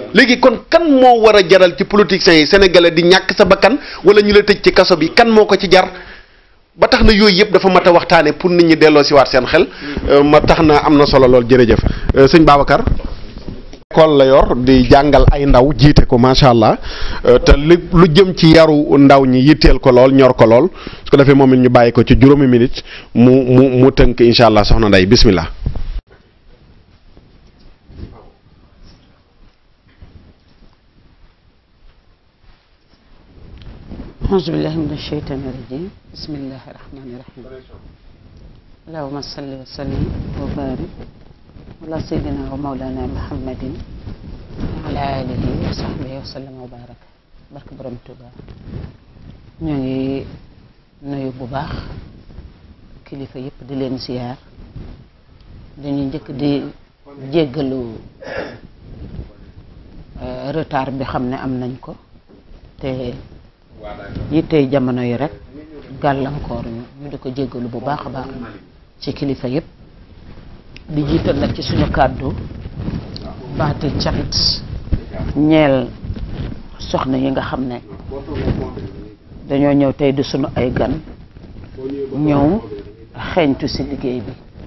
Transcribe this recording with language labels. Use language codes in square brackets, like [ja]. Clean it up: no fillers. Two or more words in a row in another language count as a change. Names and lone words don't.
[wo] léegi kon kan moo war a jaral ci politiciens yi sénégalais di ñàkk sa bakkan wala ñu la tëj ci kaso bi kan moo ko ci jar ba tax na yooyu yëpp dafa mat a waxtaane pour nit ñi delloo si waat seen xel ma tax na am na solo lool jërëjëf sëñ Babacar école la yor di jàngal ay ndaw jiite ko [ar] ما شاء الله [wo] te lu jëm ci yaru ndaw ñi yitteel ko lool ñor ko lool su ko defee moom it ñu bàyyi ko ci juróomi minute mu tënk [ar] إن شاء الله [wo] soxna Ndeye bismillah. [ar] أعوذ بالله من الشيطان الرجيم بسم الله الرحمن الرحيم اللهم صل و وسلم وبارك على سيدنا ومولانا محمد وعلى آله وصحبه وسلم وبارك [wo] barke borom Tuuba ñu ngi nuyu bu baax kilifa yëpp di leen ziyaar dañuy njëkk di jéggalu retard bi xam ne am nañ ko te yittey jamono yi rek gàllankoor ñu ñu di ko jéggalu bu baax a baax ci kilifa yëpp di jiital nag ci suñu kàddu baati cant ñeel soxna yi nga xam ne dañoo ñëw tey di sunu ay gan ñëw xeeñtu ci liggéey bi